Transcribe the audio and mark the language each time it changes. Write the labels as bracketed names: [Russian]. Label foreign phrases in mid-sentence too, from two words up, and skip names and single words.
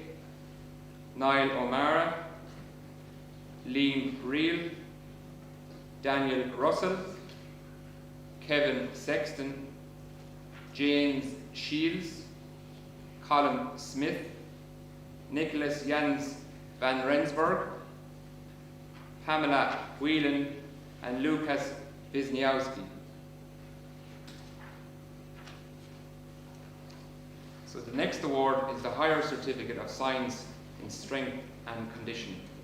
[English] Niall O'Mara, Liam Reel, Daniel Russell, Kevin Sexton, James Shields, Colin Smith, Nicholas Jans van Rensburg, Pamela Whelan, and Lucas Wisniewski. So the next award is the Higher Certificate of Science in Strength and Conditioning.